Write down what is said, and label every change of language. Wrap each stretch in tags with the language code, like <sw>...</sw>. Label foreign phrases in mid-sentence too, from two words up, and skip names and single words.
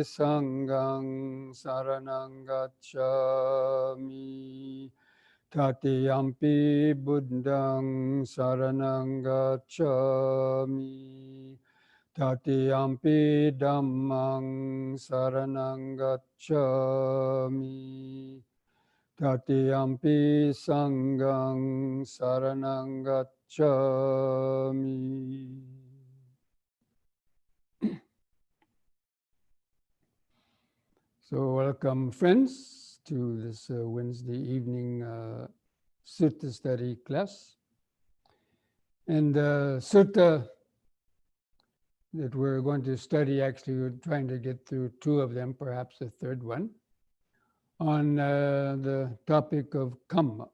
<pi>Sanghang saranang gacchami, Tatiyampi Buddhang saranang gacchami, Tatiyampi Dhammang saranang gacchami, Tatiyampi Sanghang saranang gacchami.</pi> <en>So welcome friends to this Wednesday evening Sutta study class. And the Sutta that we're going to study, actually we're trying to get through two of them, perhaps a third one, on the topic of Kamma.</en>